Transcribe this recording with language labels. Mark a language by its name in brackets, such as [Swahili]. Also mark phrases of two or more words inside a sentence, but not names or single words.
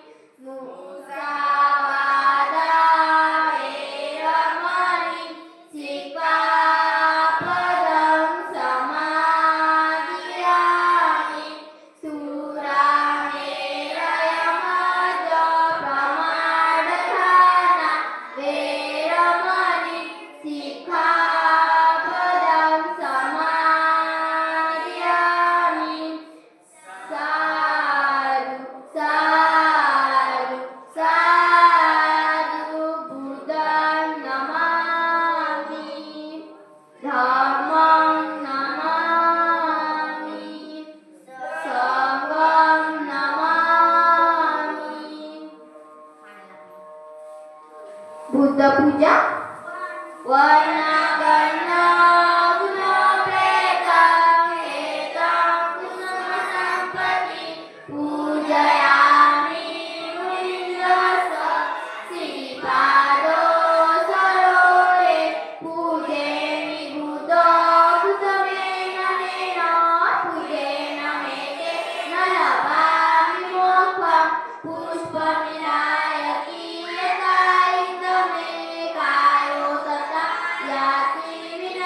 [Pali] मुसावादा वेरमणि सिक्खापदं समादियामि सुरामेरयमद्यप्रमाणधाना वेरमणि सिक्खापदं समादियामि साधु साधु साधु बुद्धं नमामि धम्मं नमामि संघं नमामि। बुद्ध पूजा वर्णगणगुणोपेतं एतं कुसुमसम्पत्ति पूजयामि मुनिन्द्रस्य श्रीपादो सरोरे पूजयामि बुद्धो कुसुमेन नेन पूजेन मे ते न लभामि मोक्षं पुष्पविनायकी यथा इदमे कायो तथा याति